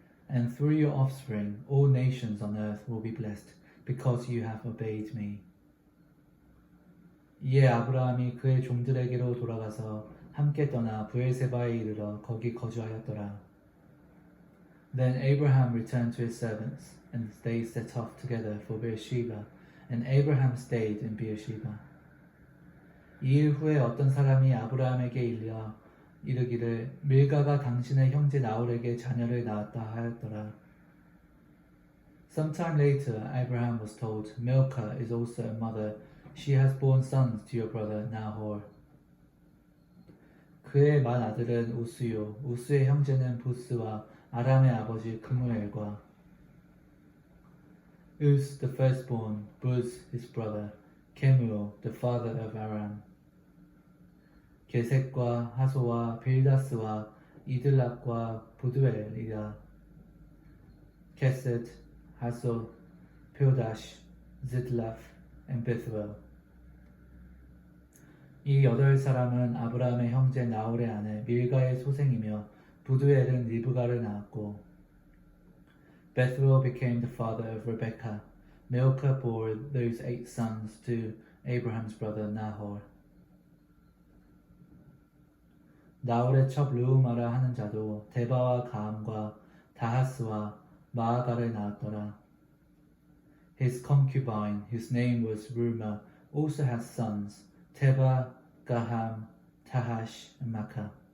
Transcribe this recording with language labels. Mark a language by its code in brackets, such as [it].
[en] And through your offspring all nations on earth will be blessed because you have obeyed me. [ko] 이에 아브라함이 그의 종들에게로 돌아가서 함께 떠나 브엘세바에 이르러 거기 거주하였더라. [en] Then Abraham returned to his servants, and they set off together for Beersheba, and Abraham stayed in Beersheba. [ko] 이일 후에 어떤 사람이 아브라함에게 이르기를 밀가가 당신의 형제 나홀에게 자녀를 낳았다 하였더라. [en] Sometime later, Abraham was told, Milcah is also a mother. She has borne sons to your brother Nahor. [ko] 그의 맏 아들은 우스요, 우스의 형제는 부스와 아람의 아버지 그무엘과 [en] Uz the firstborn, Buz his brother, Kemuel the father of Aram. [ko] 게셋과 하소와 빌다스와 이들락과 부두엘이라. 게셋, 하소, 표다시, 지드라프, and Bethuel. 이 8사람은 아브라함의 형제 나홀의 아내 밀가의 소생이며 부두엘은 리브가를 낳았고 [en] Bethuel became the father of Rebekah. Milcah bore those 8 sons to Abraham's brother Nahor. [ko] 나홀의 첩 르우마라 하는 자도 데바와 가함과 다하스와 마아가를 낳았더라. [en] His concubine, whose name was Reumah, also had sons, Teba, Gaham, Tahash, and Makkah.